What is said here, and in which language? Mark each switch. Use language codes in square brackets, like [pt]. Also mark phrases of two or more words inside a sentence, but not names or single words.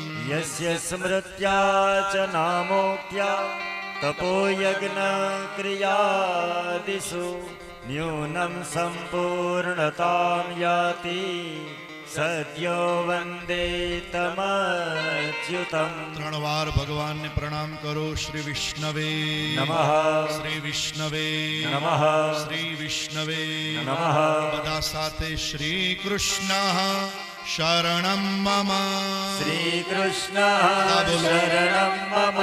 [sa] यस्य स्मृत्या च नामोक्त्या तपोयज्ञक्रियादिषु न्यूनं सम्पूर्णतां याति सद्यो वन्दे तमच्युतम्। [gu] ત્રણ વાર ભગવાનને પ્રણામ કરો. [sa] શ્રી વિષ્ણવે નમઃ. શ્રી વિષ્ણવે નમઃ. શ્રી વિષ્ણવે નમઃ. [gu] બધા સાથે [sa] શ્રી કૃષ્ણ શરણમ મમ. શ્રીકૃષ્ણ શરણં મમ.